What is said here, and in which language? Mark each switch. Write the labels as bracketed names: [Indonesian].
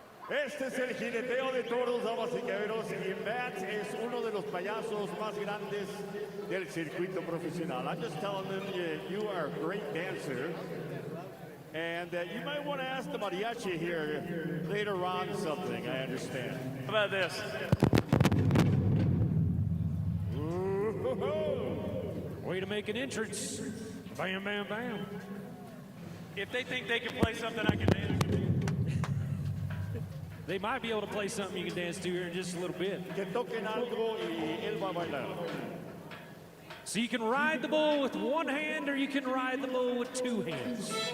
[Spanish] Este es el jineteo de toros, damas y caballeros, y Matt es uno de los payasos más grandes del circuito profesional. [English] I'm just telling them you are a great dancer, and you might want to ask the Mariachi here later on something, I understand. How about this? Way to make an entrance. Bam, bam, bam. If they think they can play something I can dance to. They might be able to play something you can dance to here in just a little bit. [Spanish] Que toquen algo y él va a bailar. [English] So you can ride the bull with one hand or you can ride the bull with two hands.